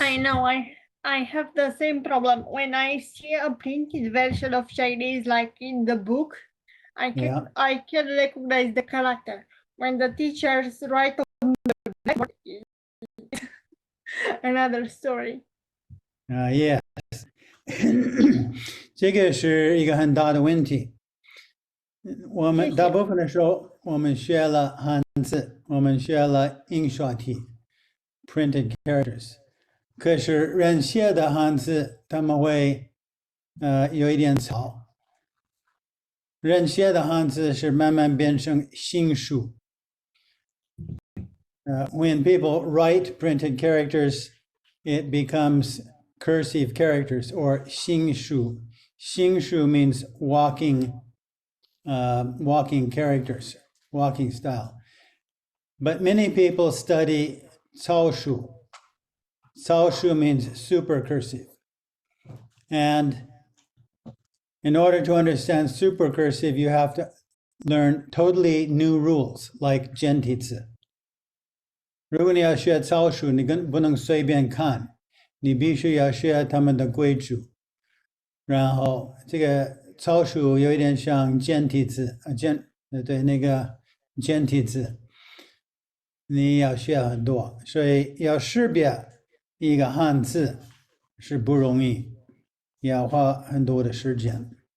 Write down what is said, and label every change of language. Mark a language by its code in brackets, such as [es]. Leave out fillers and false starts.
[en] I know, I have the same problem. When I see a printed version of Chinese, like in the book, I can recognize the character. When the teachers write on the blackboard, another story. yes. [zh] 这个是一个很大的问题。我们谢谢。大部分的时候，我们学了汉字，我们学了印刷体 [en] （printed characters）。 [zh] 可是人写的汉字，他们会有一点草。人写的汉字是慢慢变成新书。 [en] When people write printed characters, it becomes cursive characters or 新书. 新书 means walking characters, walking style. But many people study 草书. 草书 means super cursive. And in order to understand super cursive, you have to learn totally new rules, like 简体字。 [zh] 如果你要学草书，你不能随便看，你必须要学他们的规矩。然后这个草书有一点像简体字，对，那个简体字，你要学很多，所以要识别一个汉字是不容易，要花很多的时间。